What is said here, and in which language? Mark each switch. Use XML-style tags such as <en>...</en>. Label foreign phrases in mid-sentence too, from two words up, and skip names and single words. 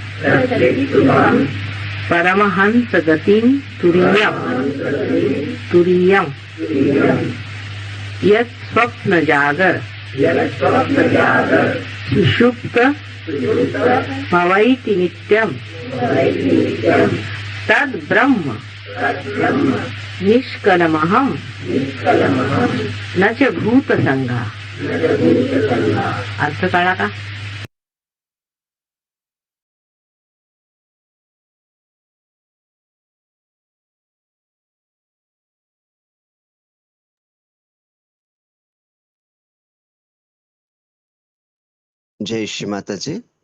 <sa>పరమహంస గతిం తురీయం యత్ స్వప్న జాగర సుషుప్త భవైతి నిత్యం తద్ బ్రహ్మ నిష్కలమహం నచ భూత సంఘ.</sa> <mr>अर्थ कळला का?</mr> <te>జై శ్రీ మాతాజీ.</te>